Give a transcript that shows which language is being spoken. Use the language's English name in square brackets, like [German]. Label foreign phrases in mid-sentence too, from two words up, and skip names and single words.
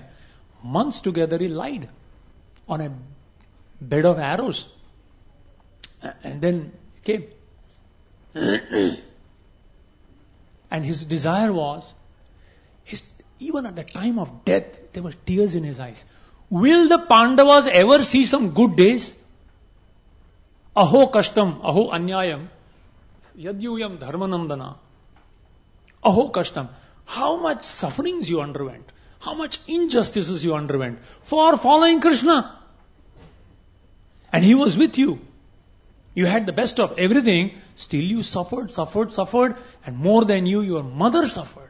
[English] Months together he lied on a bed of arrows. And then came. And his desire was, even at the time of death, there were tears in his eyes. Will the Pandavas ever see some good days? [Sanskrit] Aho kashtam, aho anyayam, yadyuyam dharmanandana. Aho kashtam. [English] How much sufferings you underwent, how much injustices you underwent for following Krishna. And he was with you. You had the best of everything, still you suffered, and more than you, your mother suffered.